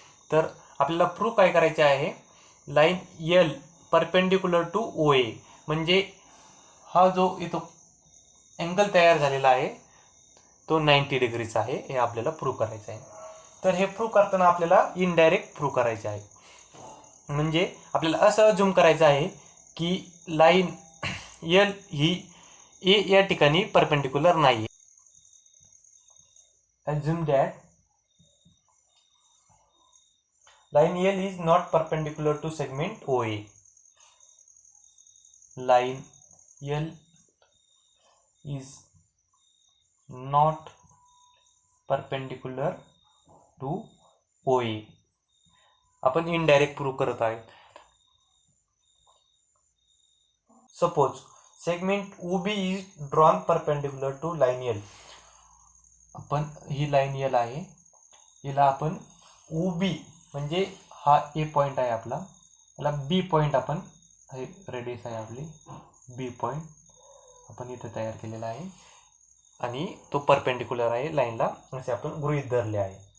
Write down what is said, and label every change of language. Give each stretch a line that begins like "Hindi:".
Marathi: तर आपल्याला प्रूफ काय करायचे आहे? Line L perpendicular two O ए, म्हणजे हा जो इथं अँगल तयार झालेला आहे तो 90 डिग्रीचा आहे, हे आपल्याला प्रूव्ह करायचं आहे. तर हे प्रूव्ह करताना आपल्याला इनडायरेक्ट प्रूव्ह करायचे आहे. म्हणजे आपल्याला असं अज्युम करायचं आहे की लाईन यल ही ए या ठिकाणी परपेंडिक्युलर नाही.
English: Assume that line L is not perpendicular to segment OA. Line L is not perpendicular to OA.
Marathi: आपण इनडायरेक्ट प्रूव्ह करत आहे.
English: Suppose segment OB is drawn perpendicular to line L.
Marathi: आपण ही line L आहे, हिला आपण OB म्हणजे हा ए point आहे आपला, याला बी पॉईंट आपण, रेडियस आहे आपली बी पॉईंट आपण इथं तयार केलेला आहे आणि तो परपेंडिक्युलर आहे लाईनला, असे आपण गृहीत धरले आहे.